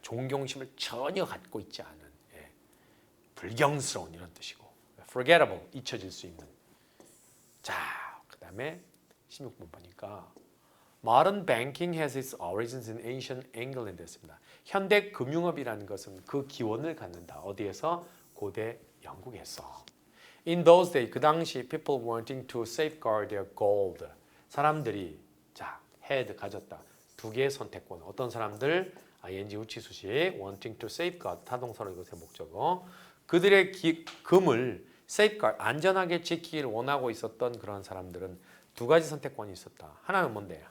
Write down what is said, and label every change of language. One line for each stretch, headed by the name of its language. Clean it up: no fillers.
Korean: 존경심을 전혀 갖고 있지 않은 불경스러운 이런 뜻이고 forgettable 잊혀질 수 있는 자, 그 다음에 16번 보니까
English: Modern banking has its origins in ancient England
Korean: 됐습니다. 현대 금융업이라는 것은 그 기원을 갖는다. 어디에서? 고대 영국에서.
English: In those days,
Korean: 그 당시
English: people wanting to safeguard their gold.
Korean: 사람들이
English: had
Korean: 가졌다. 두 개의 선택권. 어떤 사람들? ing 후치수식
English: wanting to safeguard
Korean: 타동사로 이것의 목적어. 그들의 금을 safeguard 안전하게 지키기를 원하고 있었던 그런 사람들은 두 가지 선택권이 있었다. 하나는 뭔데?